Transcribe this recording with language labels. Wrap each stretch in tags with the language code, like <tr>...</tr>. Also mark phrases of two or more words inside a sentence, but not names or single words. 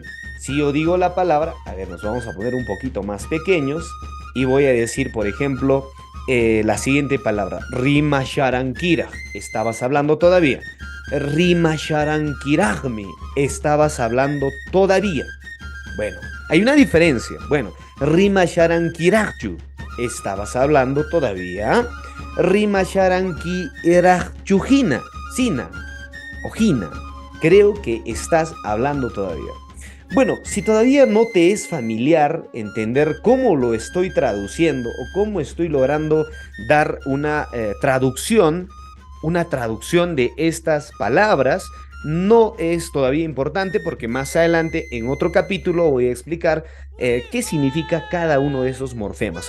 <es>Si yo digo la palabra, a ver, nos vamos a poner un poquito más pequeños y voy a decir, por ejemplo, la siguiente palabra, Rimasharankira, estabas hablando todavía. Rimasharankiragmi, estabas hablando todavía. Bueno, hay una diferencia. Bueno, Rimasharankiragchu, estabas hablando todavía.</es> <qu>Rimasharankiragchujina, sina, ojina,</qu> <es>creo que estás hablando todavía. Bueno, si todavía no te es familiar entender cómo lo estoy traduciendo o cómo estoy logrando dar una traducción de estas palabras, no es todavía importante porque más adelante en otro capítulo voy a explicar qué significa cada uno de esos morfemas.</es>